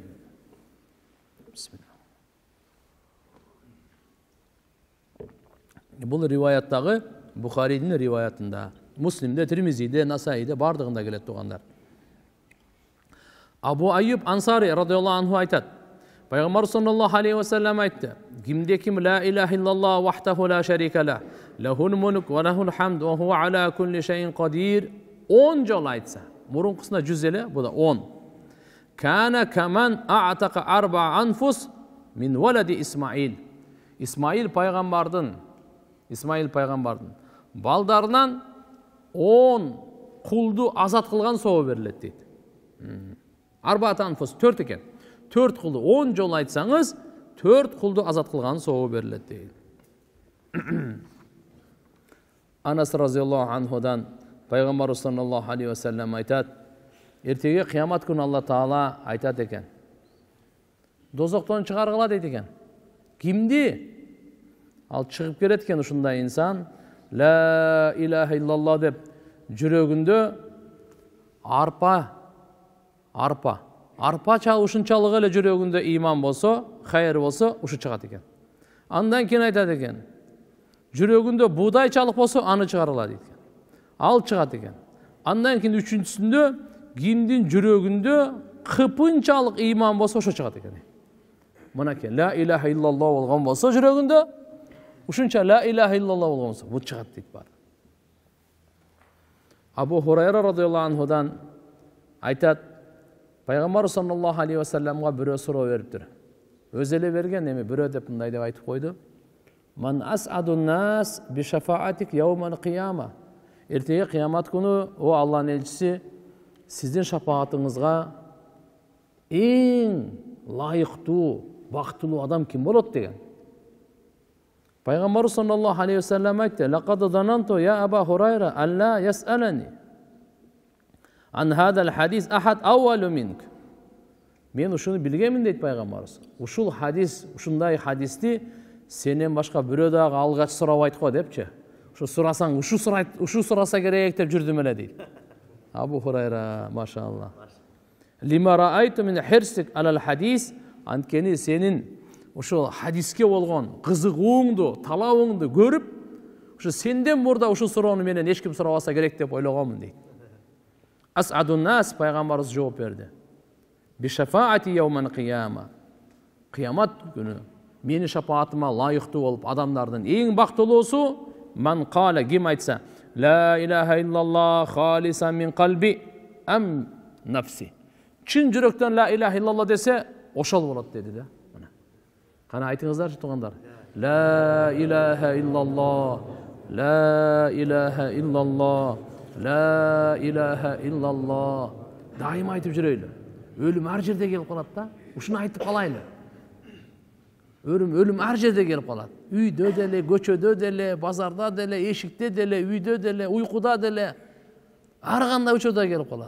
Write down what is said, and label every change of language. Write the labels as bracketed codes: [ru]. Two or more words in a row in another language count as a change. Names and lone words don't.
[ky] Бисмилlah. Бул риваяттагы Бухаридин риваятында, Муслимде, Тирмизиде, Насаиде бардыгында келет тугандар. [ar] Абу Айюб Ансари رضي الله عنه [ky] айтат: Пайгамбар [ar] صلى الله عليه وسلم [ky] айтты: Кимде ким [ar] لا إله إلا الله وحده لا شريك له له الملك وله الحمد وهو على كل شيء قدير [ky] 10 жол айтса, мурункусуна 100 эле, бу да 10. [ar] كان كمن أعتق 4 أنفس من ولد إسماعيل. [ky] Исмаил пайгамбардын балдарынан 10 кулду азат кылган соо берилет дейт. 4 анфус 4 экен. 4 кулду 10 жол айтсаңыз, 4 кулду азат кылган соо берилет дейт. Анас [ar] رضي الله عنه [ky] Пайгамбар [ar] صلى الله عليه وسلم [ky] айтат: эртеге кыямат күнү Алла Таала айтат экен. Дозоктон чыгаргыла дейт экен. Кимди? Ал чыгып келет экен ушундай инсан, [ar] لا إله إلا الله [ky] деп жүрөгүндө арпа ушунчалык эле жүрөгүндө иман болсо, хайыр болсо, ушу чыгат экен. Андан кийин айтат экен, жүрөгүндө буудайчалык болсо, аны чыгаргыла дейт экен. Ал чыгат экен. Андан кийин үчүнчүсүндө кимдин жүрөгүндө кыпынчалык иман болсо, ошо чыгат экен. Мынакей [ar] لا إله إلا الله [ky] болгон болсо жүрөгүндө, ушунча [ar] لا إله إلا الله [ky] болгон болсо, бу чыгат дейт бар. Абу Хурайра [ar] رضي الله عنه [ky] айтат, Пайгамбар [ar] صلى الله عليه وسلم [ky] бирөө суроо бериптир. Өз эле берген эми бирөө деп мындай деп айтып койду. [ar] من أسعد الناس بشفاعتك يوم القيامة. [ky] Эртеге кыямат күнү о Алланын элчиси сиздин шафаатыңызга эң лайыктуу, бактылуу адам ким болот деген. [ar] Пайгамбар صلى الله عليه وسلم айтты: "لقد ظننت يا أبا هريرة ألا يسألني عن هذا الحديث أحد أول منك." [ky] Мен ушуну билгенмин дейт пайгамбарыбыз. Ушул хадис, ушундай хадисти сенен башка бирөө дагы алгач сурабайт го депчи. Ушу сурасаң, ушу сураса керек деп жүрдүм эле дейт. Абу Хурайра, машалла. [ar] لما رأيت من حرصك على الحديث, [ky] анткени сенин ушул хадиске болгон кызыгууңду, талабыңды көрүп, ушу сенден мурда ушул суроону менен эч ким сурабаса керек деп ойлогонмун дейт. [ar] أسعد الناس, [ky] пайгамбарыбыз жооп берди. [ar] بشفاعتي يوم القيامة. [ky] Кыямат күнү менин шафаатыма лайыктуу болуп адамдардын эң бактылуусу [ar] من قال, [ky] ким айтса, [ar] لا إله إلا الله خالصا من قلبه أم نفسه. [ky] Чын жүрөктөн [ar] لا إله إلا الله [ky] десе, ошол болот деди да. Кана айтыңыздарчы туугандар. [ar] لا إله إلا الله لا إله إلا الله لا إله إلا الله. [ky] Дайым айтып жүрөйлү. Өлүм ар жерде келип калат да. Ушуну айтып калайлы. Өлүм ар жерде келип калат. Үйдө деле, көчөдө деле, базарда деле, эшикте деле, үйдө деле, уйкуда деле, ар кандай учурда келип калат.